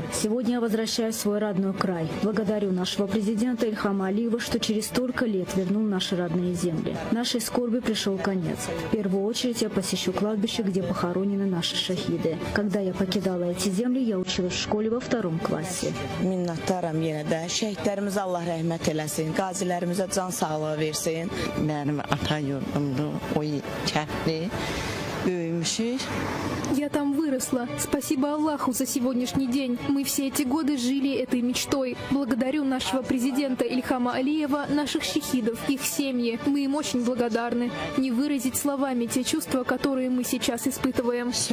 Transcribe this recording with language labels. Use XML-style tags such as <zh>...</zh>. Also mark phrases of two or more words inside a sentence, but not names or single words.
<ru>Сегодня я возвращаюсь в свой родной край. Благодарю нашего президента Ильхама Алиева, что через столько лет вернул наши родные земли. Нашей скорби пришел конец. В первую очередь я посещу кладбище, где похоронены наши шахиды. Когда я покидала эти земли, я училась в школе во 2 классе.</ru> <az>Minnətdaram yenə də. Şəhidlərimizə Allah rəhmət eləsin, qazilərimizə can sağlığı versin. Mənim ata yurdumdur, o kəndli.</az> <ru>Я там выросла. Спасибо Аллаху за сегодняшний день. Мы все эти годы жили этой мечтой. Благодарю нашего президента Ильхама Алиева, наших шахидов, их семьи. Мы им очень благодарны. Не выразить словами те чувства, которые мы сейчас испытываем.</ru>